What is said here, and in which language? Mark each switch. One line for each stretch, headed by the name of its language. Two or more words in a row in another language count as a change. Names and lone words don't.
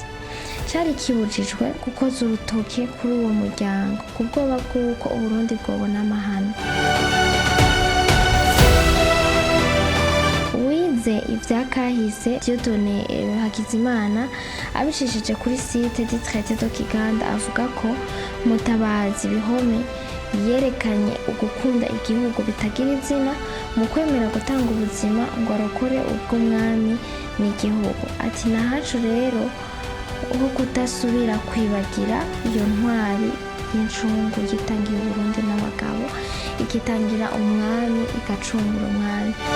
Rundi: Cari kibujijwe gukoza urutoke kuri uwo muryango kubwoba bw'uko Uburundi bwobona amahano. Wize ivyakahise Dieudonné Hakizimana abishishije kuri site du traité de Kiganda avuga ko Mutabazi Bihome yerekanye ugukunda igihugu bitagira izina mu kwemera gutanga ubuzima ngo arokore ubw'umwami n'igihugu. Ati nahacu rero uho kudasubira kwibagira iyo ntwari y'incungu yitangiye Uburundi n'abagabo, ikitangira umwami igacungura umwami.